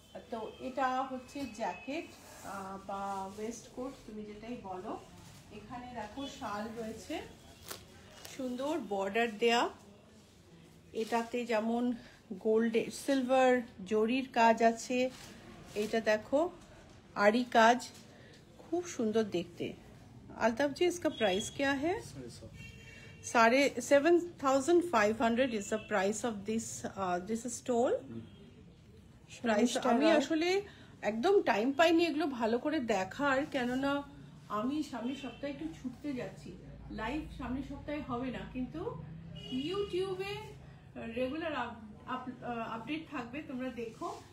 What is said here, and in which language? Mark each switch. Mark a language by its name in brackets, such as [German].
[Bangla] তো এটা হচ্ছে জ্যাকেট বা ওয়েস্ট কোট, তুমি যেটাই বলো। এখানে দেখো শাল রয়েছে, সুন্দর বর্ডার দেয়া, এটাতে যেমন গোল্ডে সিলভার জরির কাজ আছে, এটা দেখো আড়ি কাজ, [Hindi] खूब सुंदर देखते। अल्ताफ जी इसका प्राइस क्या है? [English] 7,500 is the price of this stole. [Bangla] Price আমি আসলে একদম টাইম পাইনি এগুলো ভালো করে দেখার, কেননা আমি সামনের সপ্তাহে একটু ছুটতে যাচ্ছি। লাইভ সামনের সপ্তাহে হবে না, কিন্তু ইউটিউবে রেগুলার আপডেট থাকবে, তোমরা দেখো।